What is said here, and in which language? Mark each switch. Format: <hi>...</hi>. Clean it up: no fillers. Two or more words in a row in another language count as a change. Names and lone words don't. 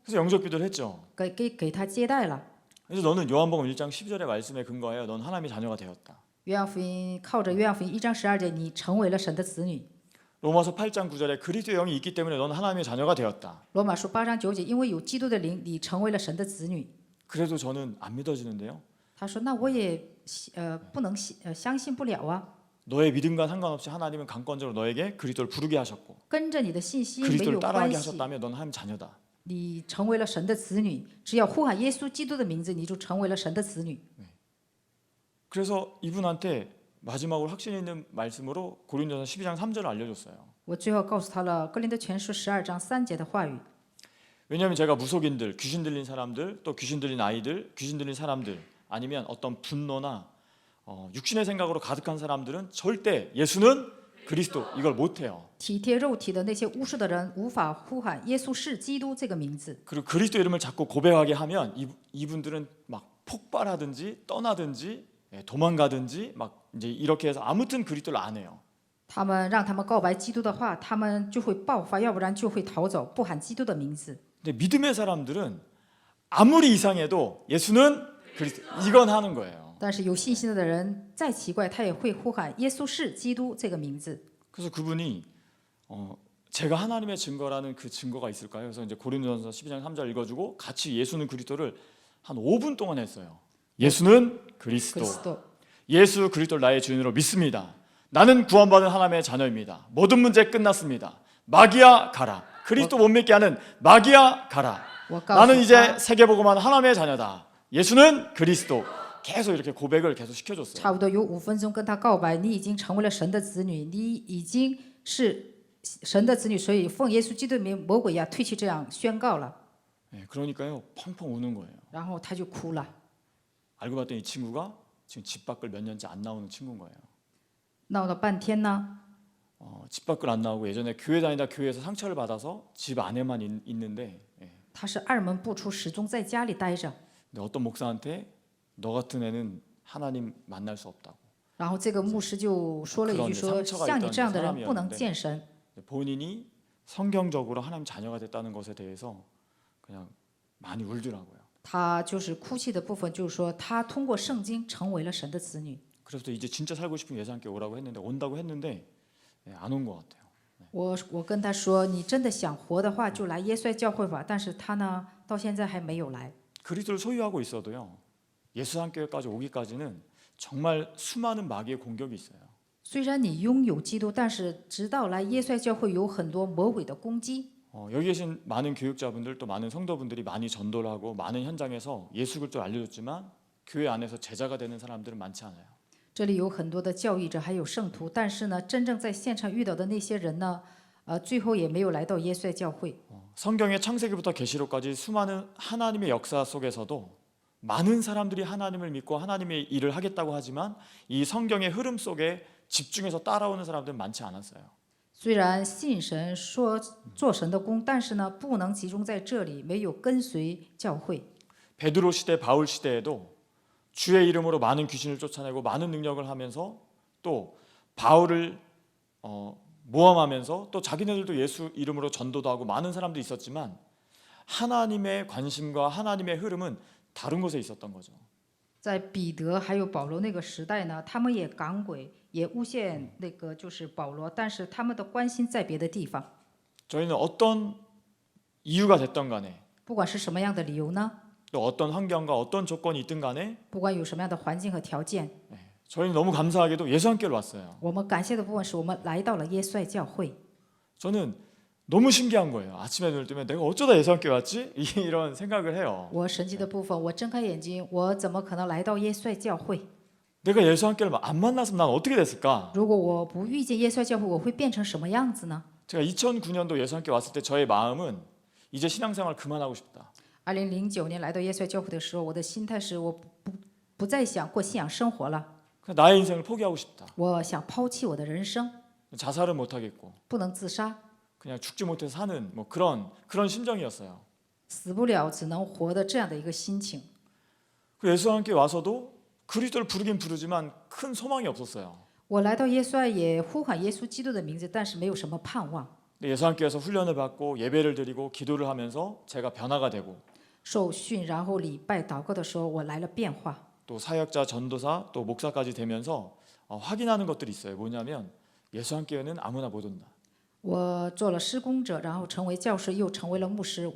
<ko>그래서 영접 기도를 했죠.</ko> <zh>给他接待了。</zh> <ko>그래서 너는 요한복음 1장 12절의 말씀에 근거하여 넌 하나님의 자녀가 되었다.</ko> <zh>约翰福音靠着约翰福音1章12节，你成为了神的子女。</zh> <ko>로마서 8장 9절에 그리스도의 영이 있기 때문에 넌 하나님의 자녀가 되었다.</ko> <zh>罗马书8章9节，因为有基督的灵，你成为了神的子女。</zh> <ko>그래도 저는 안 믿어지는데요.</ko> <zh>他说：“那我也不能相信不了啊，</zh> <ko>너의 믿음과 상관없이 하나님은 강권적으로 너에게 그리스도를 부르게 하셨고</ko> <zh>跟着你的信心没</zh> <ko>그리스도를</ko> <zh>有</zh> <ko>따라하게</ko> <zh>关系。</zh> <ko>하셨다면 넌 하나님 자녀다.</ko> <zh>你成为了神的子女，只要呼喊耶稣基督的名字，你就成为了神的子女。”</zh> <ko>그래서 이분한테 마지막으로 확신 있는 말씀으로 고린도서 12장 3절을 알려줬어요.</ko> <zh>我最后告诉他了《哥林多前书》12章3节的话语。</zh> <ko>왜냐하면 제가 무속인들, 귀신 들린 사람들, 또 귀신 들린 아이들, 귀신 들린 사람들 아니면 어떤 분노나 육신의 생각으로 가득한 사람들은 절대 예수는 그리스도 이걸 못해요.</ko> <zh>体贴肉体的那些巫术的人，无法呼喊耶稣是基督这个名字。</zh> <ko>그리고 그리스도 이름을 자꾸 고백하게 하면 이분들은 막 폭발하든지 떠나든지 도망가든지 막 이제 이렇게 해서 아무튼 그리스도를 안 해요.</ko> <zh>他们让他们告白基督的话，他们就会爆发，要不然就会逃走，不喊基督的名字。</zh> <ko>근데 믿음의 사람들은 아무리 이상해도 예수는 그리스도 이건 하는 거예요.</ko> <zh>但是有信心的人，再奇怪，他也会呼喊耶稣是基督这个名字。</zh> <ko>그래서 그분이 제가 하나님의 증거라는 그 증거가 있을까요? 그래서 이제 고린도전서 12장 3절 읽어주고 같이 예수는 그리스도를 한 5분 동안 했어요. 예수는 그리스도. 예수 그리스도를 나의 주인으로 믿습니다. 나는 구원받은 하나님의 자녀입니다. 모든 문제 끝났습니다. 마귀야 가라. 그리스도 못 믿게 하는 마귀야 가라. 나는 이제 세계복음하는 하나님의 자녀다. 예수는 그리스도. 계속 이렇게 고백을 계속 시켜줬어요.</ko> <zh>差不多有5分钟跟他告白，你已经成为了神的子女，你已经是神的子女，所以奉耶稣基督的名，魔鬼呀退去，这样宣告了。</zh> <ko>네, 그러니까요 펑펑 우는 거예요.</ko> <zh>然后他就哭了。</zh> <ko>알고 봤더니 이 친구가 지금 집 밖을 몇 년째 안 나오는 친구인 거예요.</ko> <zh>闹了半天呢，</zh> <ko>집 밖을 안 나오고 예전에 교회 다니다 교회에서 상처를 받아서 집 안에만 있는데</ko> <zh>他是二门不出，始终在家里待着。</zh> <ko>근데 어떤 목사한테 너 같은 애는 하나님 만날 수 없다고.</ko> <zh>然后这个牧师就说了一句说：“像你这样的人不能见神。”</zh> <ko>본인이 성경적으로 하나님 자녀가 됐다는 것에 대해서 그냥 많이 울더라고요.</ko> <zh>他就是哭泣的部分，就是说他通过圣经成为了神的子女。</zh> <ko>그래서 이제 진짜 살고 싶은 예수 함께 오라고 했는데 온다고 했는데 안 온 것 같아요.</ko> <zh>我跟他说，你真的想活的话，就来耶稣爱教会吧。但是他呢，到现在还没有来。</zh> <ko>그리스도를 소유하고 있어도요. 예수 함께까지 오기까지는 정말 수많은 마귀의 공격이 있어요.</ko> <zh>虽然你拥有基督，但是直到来耶稣爱教会，有很多魔鬼的攻击。</zh> <ko>여기 계신 많은 교육자분들 또 많은 성도분들이 많이 전도를 하고 많은 현장에서 예수 그리스도를 알려줬지만 교회 안에서 제자가 되는 사람들은 많지 않아요.</ko> <zh>这里有很多的教育者，还有圣徒，但是呢，真正在现场遇到的那些人呢，最后也没有来到耶稣爱教会。</zh> <ko>성경의 창세기부터 계시록까지 수많은 하나님의 역사 속에서도 많은 사람들이 하나님을 믿고 하나님의 일을 하겠다고 하지만 이 성경의 흐름 속에 집중해서 따라오는 사람들은 많지 않았어요.</ko> <zh>虽然信神说做神的工，但是呢，不能集中在这里，没有跟随教会。</zh> <ko>베드로 시대, 바울 시대에도 주의 이름으로 많은 귀신을 쫓아내고 많은 능력을 하면서 또 바울을 모함하면서 또 자기네들도 예수 이름으로 전도도 하고 많은 사람도 있었지만 하나님의 관심과 하나님의 흐름은 다른 곳에 있었던 거죠.</ko> <zh>在彼得还有保罗那个时代呢，他们也赶鬼，也诬陷那个就是保罗，但是他们的关心在别的地方。</zh> <ko>저희는 어떤 이유가 됐던 간에</ko> <zh>不管是什么样的理由呢，</zh> <ko>또 어떤 환경과 어떤 조건이 있든 간에</ko> <zh>不管有什么样的环境和条件，</zh> <ko>저희는 너무 감사하게도 예수 함께로 왔어요.</ko> <zh>我们感谢的部分是我们来到了耶稣爱教会。</zh> <ko>저는 너무 신기한 거예요. 아침에 눈을 뜨면 내가 어쩌다 예수 함께 왔지? 이런 생각을 해요.</ko> <zh>我神奇的部分，我睁开眼睛，我怎么可能来到耶稣爱教会？</zh> <ko>내가 예수 함께를 안 만났으면 난 어떻게 됐을까?</ko> <zh>如果我不遇见耶稣爱教会，我会变成什么样子呢？</zh> <ko>제가 2009년도 예수 함께 왔을 때 저의 마음은 이제 신앙생활 그만하고 싶다.</ko> <zh>2009 年来到耶稣爱教会的时候，我的心态是我不再想过信仰生活了，</zh> <ko>그냥 나의 인생을 포기하고 싶다.</ko> <zh>我想抛弃我的人生，</zh> <ko>자살은 못 하겠고</ko> <zh>不能自杀，</zh> <ko>그냥 죽지 못해서 사는 뭐 그런 심정이었어요.</ko> <zh>死不了只能活的这样的一个心情。</zh> <ko>그 예수 함께 와서도 그리스도를 부르긴 부르지만 큰 소망이 없었어요.</ko> <zh>我来到耶稣爱也呼喊耶稣基督的名字，但是没有什么盼望。</zh> <ko>예수님께서 훈련을 받고 예배를 드리고 기도를 하면서 제가 변화가 되고</ko> <zh>受训，然后礼拜祷告的时候，我来了变化。</zh> <ko>또 사역자, 전도사, 또 목사까지 되면서 확인하는 것들이 있어요. 뭐냐면 예수님께는 아무나 못 온다.</ko> <zh>我做了施工者，然后成为教师，又成为了牧师。</zh>